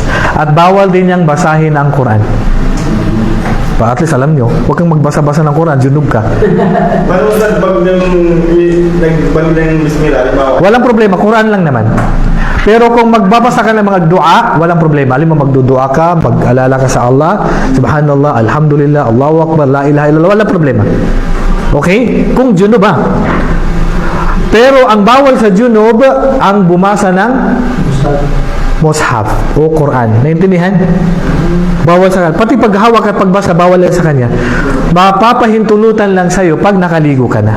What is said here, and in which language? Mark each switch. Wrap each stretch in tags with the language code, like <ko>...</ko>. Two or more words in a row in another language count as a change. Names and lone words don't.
<tl>At bawal din niyang basahin ang Quran.</tl> <en>At least</en> <tl>alam nyo, huwag kang magbasa-basa ng Quran, junub ka. Walang problema, Quran lang naman. Pero kung magbabasa ka ng mga dua, walang problema. Alam mo, magdudua ka, mag-alala ka sa Allah,</tl> <ar>سبحان الله، الحمد لله، الله أكبر، لا إله إلا الله,</ar> <tl>walang problema. Okay? Kung junub Pero ang bawal sa junub, ang bumasa ng mushaf o Quran. Naintindihan? Bawal sa kanya. Pati paghawak at pagbasa, bawal yan sa kanya. Mapapahintulutan lang sa'yo pag nakaligo ka na.</tl>